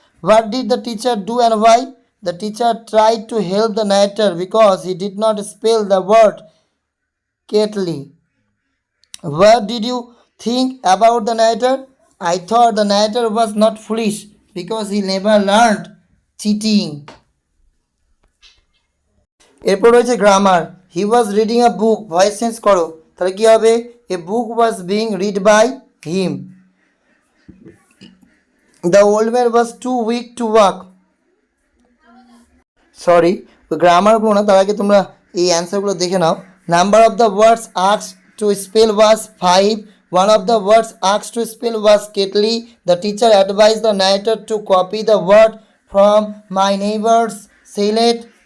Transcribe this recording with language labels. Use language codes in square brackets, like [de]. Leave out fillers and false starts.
[en] What did the teacher do and why? The teacher tried to help the narrator because he did not spell the word correctly. What did you think about the narrator? I thought the narrator was not foolish because he never learned cheating. [bn] এরপর রয়েছে grammar. [en] he was reading a book, voice change করো, [bn] তাহলে কি হবে, [en] A book was being read by him. The old man was too weak to walk, [bn] sorry ওই গ্রামারগুলো না, তার আগে তোমরা এই অ্যান্সারগুলো দেখে নাও। [en] Number of the words asked to spell was 5. One of the words asked to spell was kettle. The teacher advised the narrator to copy the word from my neighbor's select.